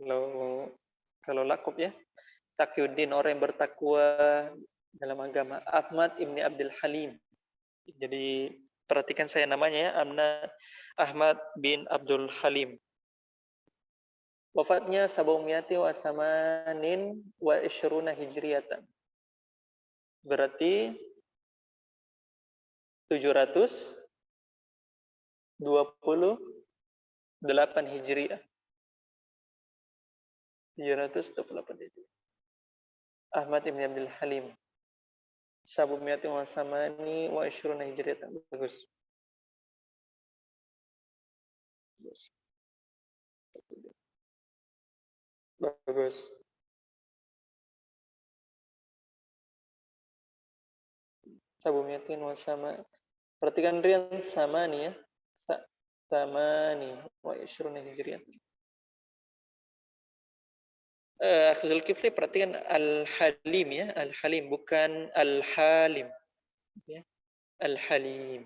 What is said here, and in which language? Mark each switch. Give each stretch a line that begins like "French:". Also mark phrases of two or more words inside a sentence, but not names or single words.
Indonesian: Kalau lakop ya, Taqiyuddin, orang yang bertakwa dalam agama. Ahmad ibni Abdul Halim. Jadi perhatikan saya namanya ya, Ahmad bin Abdul Halim.
Arabic: Wafatnya سبعمائة وثمان وعشرين هجرية. Berarti 728 Hijriah. 728 Hijriah. Ahmad ibn Abdul Halim. سبعمائة وثماني وعشرين هجرية. Bagus.
Indonesian: Bagus.
Arabic: سبعمائة وثما.
Indonesian: Perhatikan Rian, sama nih ya. Sama nih.
Arabic: وعشرون هجرية.
Indonesian: Akhi Zulkifli, perhatikan Al-Halim ya. Al-Halim, bukan Al-Halim. Ya. Al-Halim.